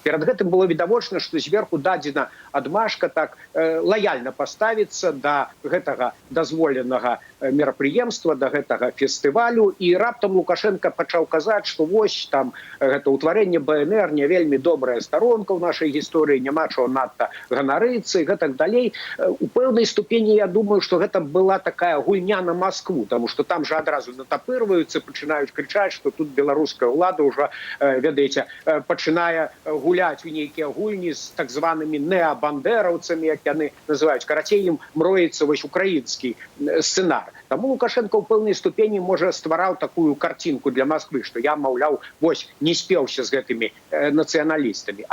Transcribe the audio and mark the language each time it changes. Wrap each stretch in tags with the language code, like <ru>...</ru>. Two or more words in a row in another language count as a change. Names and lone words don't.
<be>Перад гэтым было відавочна, што зверху дадзена адмашка так лаяльна паставіцца да гэтага дазволенага мерапрыемства, да гэтага фестывалю, і раптам Лукашенко пачаў казаць, што вось там гэта ўтварэнне БНР не вельмі добрая старонка ў нашай гісторыі, няма чаго надта ганарыцца і гэтак далей. У пэўнай ступені я думаю, што гэта была такая гульня на Москву,</be> <ru>тому что</ru> <be>там же адразу натапырваюцца, пачынаюць крычаць, што тут беларуская ўлада ўжо, ведаеце, пачынае гуляць у нейкія гульні з так званымі неабандераўцамі, як яны называюць. Карацей, ім мроіцца вось украінскі сцэнар. Таму Лукашенко ў пэўнай ступені, можа, ствараў такую карцінку для Москвы, што я, маўляў, вось не спеўся з гэтымі нацыяналістамі.</be>